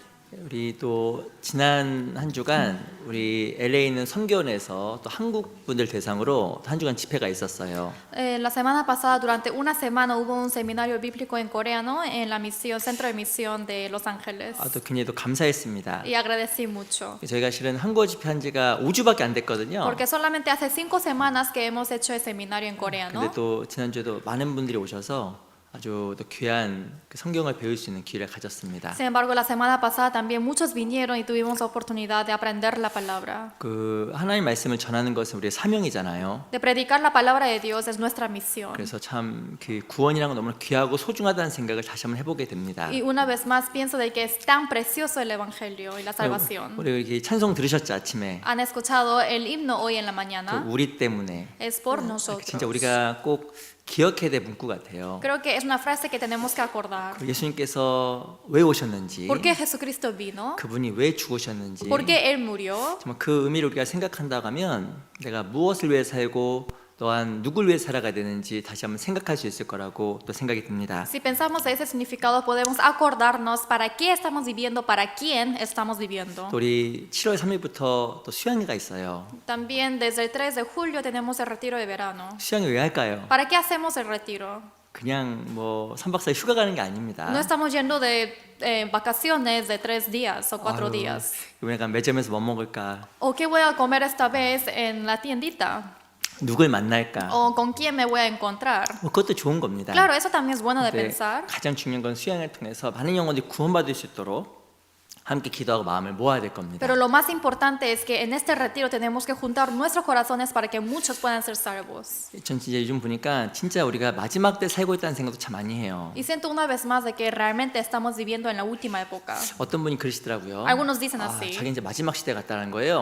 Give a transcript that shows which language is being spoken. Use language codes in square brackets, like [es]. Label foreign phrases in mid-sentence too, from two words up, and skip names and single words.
[ko] 우리 또 지난 한 주간 우리 LA에 있는 선교원에서 또 한국 분들 대상으로 한 주간 집회가 있었어요. [es] La semana pasada, durante una semana, hubo un seminario bíblico en coreano en la misión, centro de misión de Los Ángeles. [ko] 또 굉장히 또 감사했습니다. [es] Y agradecí mucho. [ko] 저희가 실은 한국어 집회한 지가 5주밖에 안 됐거든요. [es] Porque solamente hace 5 semanas que hemos hecho el seminario en [ko] 근데 [es] coreano. [ko] 또 지난주에도 많은 분들이 오셔서 아주 또 귀한 그 성경을 배울 수 있는 기회를 가졌습니다. [es] Sin embargo, la semana pasada también muchos vinieron y tuvimos oportunidad de aprender la palabra. [ko] 그 하나님 말씀을 전하는 것은 우리의 사명이잖아요. [es] De predicar la palabra de Dios es nuestra misión. [ko] 그래서 참 그 구원이라는 건 너무나 귀하고 소중하다는 생각을 다시 한번 해보게 됩니다. [es] Y una vez más pienso de que es tan precioso el evangelio y la salvación. [ko] 우리 이렇게 찬송 들으셨죠 아침에? [es] Han escuchado el himno hoy en la [ko] 또 [es] mañana. [ko] 우리 때문에 [es] Es por nosotros. [ko] 진짜 우리가 꼭 기억해야 될 문구 같아요. [es] Creo que es una frase que tenemos que acordar. [ko] 예수님께서 왜 오셨는지, [es] ¿Por qué Jesucristo vino? [ko] 그분이 왜 죽으셨는지, [es] ¿Por qué Él murió? [ko] 정말 그 의미를 우리가 생각한다고 하면 내가 무엇을 위해 살고 또한 누굴 위해 살아가야 되는지 다시 한번 생각할 수 있을 거라고 또 생각이 듭니다. [es] Si pensamos de ese significado, podemos acordarnos para qué estamos viviendo, para quién estamos viviendo. [ko] 또 우리 7월 3일부터 또 수양회가 있어요. [es] También desde el 3 de julio tenemos el retiro de verano. [ko] 수양회 왜 할까요? [es] ¿Para qué hacemos el retiro? [ko] 그냥 뭐 3박 4일 휴가 가는 게 아닙니다. [es] No estamos yendo de vacaciones de 3 días o 4 [ko] 아유, [es] días. [ko] 이번에 간 매점에서 뭐 먹을까? [es] ¿O qué voy a comer esta vez en la tiendita? [ko] 누굴 만날까? [es] ¿O con quién me voy a encontrar? [ko] 뭐 그것도 좋은 겁니다. [es] Claro, eso también es bueno de [ko] 근데 [es] pensar. [ko] 가장 중요한 건 수양을 통해서 많은 영혼들이 구원받을 수 있도록 함께 기도하고 마음을 모아야 될 겁니다. [es] Pero lo más importante es que en este retiro tenemos que juntar nuestros corazones para que muchos puedan ser salvos. [ko] 전 진짜 요즘 보니까 진짜 우리가 마지막 때 살고 있다는 생각도 참 많이 해요. [es] Y siento una vez más de que realmente estamos viviendo en la última época. [ko] 어떤 분이 그러시더라고요. [es] Algunos dicen así. [ko] 자기 이제 마지막 시대 같다는 거예요.